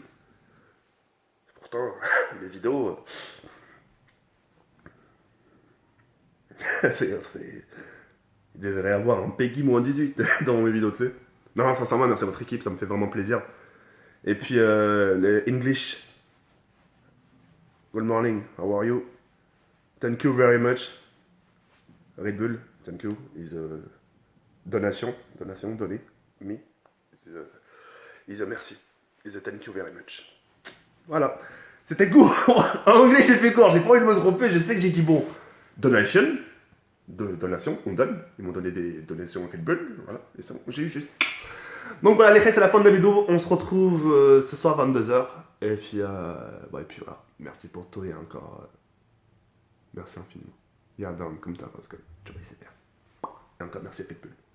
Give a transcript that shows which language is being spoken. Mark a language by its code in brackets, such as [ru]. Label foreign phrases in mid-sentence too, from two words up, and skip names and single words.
[fr] Pourtant, les vidéos. Il devrait y avoir un Peggy moins 18 dans mes vidéos, tu sais. Non, sincèrement, merci à votre équipe, ça me fait vraiment plaisir. Et puis, les English. [en] Good morning, how are you? Thank you very much. Red Bull, thank you. Is a donation donnée. Me. Is a merci. Is a thank you very much. [fr] Voilà. C'était court. En anglais, j'ai fait court. J'ai pas envie de me tromper. Je sais que j'ai dit bon. Donation. Donation, on donne. Ils m'ont donné des donations Red Bull. Voilà. Et ça, j'ai eu juste. Donc voilà, les gars, c'est la fin de la vidéo. On se retrouve ce soir à 22h. Et puis, et puis voilà. Merci pour tout et encore. Merci infiniment. [nl] Ja, dan komt dat als ik het. [fr] Et encore merci Pitbull.